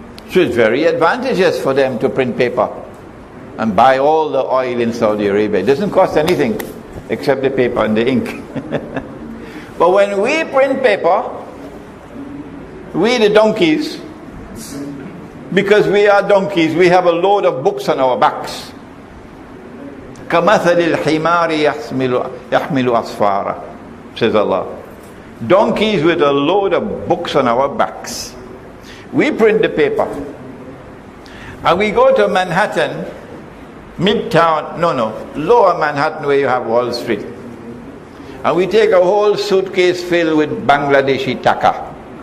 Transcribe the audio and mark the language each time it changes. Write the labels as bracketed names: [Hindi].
[English] So it's very advantageous for them to print paper and buy all the oil in Saudi Arabia. It doesn't cost anything except the paper and the ink. But when we print paper, we the donkeys, because we are donkeys, we have a load of books on our backs. [Arabic] كَمَثَلِ الْحِمَارِ يَحْمِلُ أَصْفَارًا, [English] says Allah. Donkeys with a load of books on our backs. We print the paper. And we go to Manhattan, Midtown, Lower Manhattan where you have Wall Street. And we take a whole suitcase filled with Bangladeshi taka.